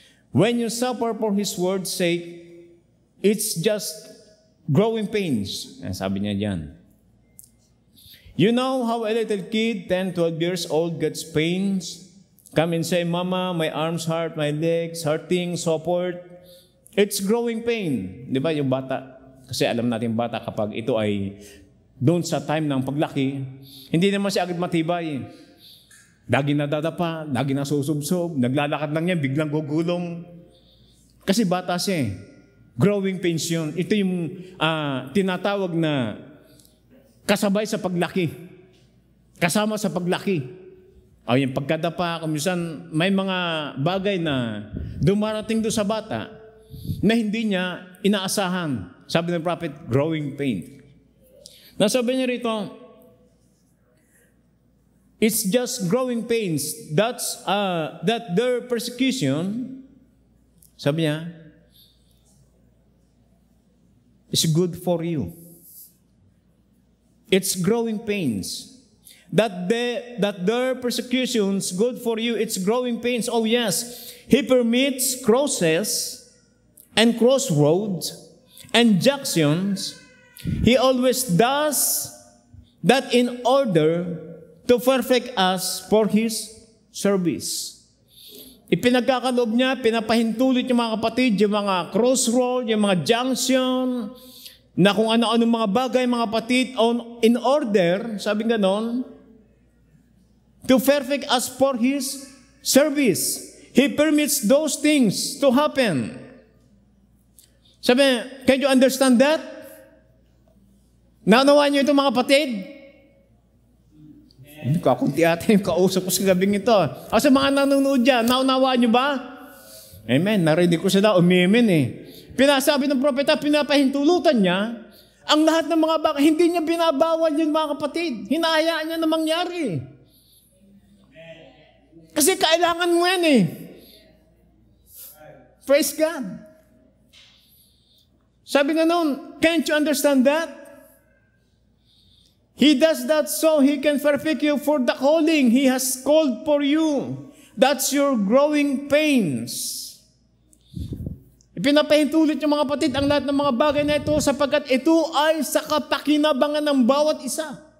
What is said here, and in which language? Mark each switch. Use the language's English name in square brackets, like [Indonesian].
[English] When you suffer for His word's sake, it's just growing pains. [Filipino] Sabi niya diyan. [English] You know how a little kid, 10, 12 years old, gets pains? Come and say, Mama, my arms hurt, my legs hurting, so forth. It's growing pain. [Filipino] Di ba yung bata? Kasi alam natin bata kapag ito ay doon sa time ng paglaki, hindi naman siya agad matibay. Lagi nadadapa, lagi nasusubsob, naglalakad lang niya, biglang gugulong. Kasi bata siya. [English] Growing pains [Filipino] yun. Ito yung tinatawag na kasabay sa paglaki. Kasama sa paglaki. O yung pagkadapa, kumisan may mga bagay na dumarating doon sa bata na hindi niya inaasahan. Sabi ng [English] prophet, growing pain. [Filipino] Nasabi niya rito, [English] it's just growing pains. That their persecution, [Filipino] sabi niya, [English] is good for you. It's growing pains. That their persecutions good for you. It's growing pains. Oh yes, He permits crosses and crossroads and junctions. He always does that in order to perfect us for His service. [Filipino] Ipinagkakaloob niya, pinapahintulit yung mga kapatid, yung mga crossroad, yung mga junction, na kung ano-ano mga bagay, mga kapatid, [English] in order, [Filipino] sabi ganon, [English] to perfect us for His service. He permits those things to happen. [Filipino] Sabi, [English] can you understand that? [Filipino] Naunawaan niyo ito mga kapatid? Kakunti ata yung kausap ko sa gabing ito. O sa mga nanonood dyan, naunawaan niyo ba? Amen. Narinig ko sila, umimin eh. Pinasabi ng propeta, pinapahintulutan niya, ang lahat ng mga bagay, hindi niya binabawal yun mga kapatid. Hinahayaan niya na mangyari. Kasi kailangan mo yan eh. [English] Praise God. [Filipino] Sabi nga noon, [English] can't you understand that? He does that so He can perfect you for the calling He has called for you. That's your growing pains. [Filipino] Ipinapahintulit yung mga kapatid ang lahat ng mga bagay na ito sapagkat ito ay sa kapakinabangan ng bawat isa.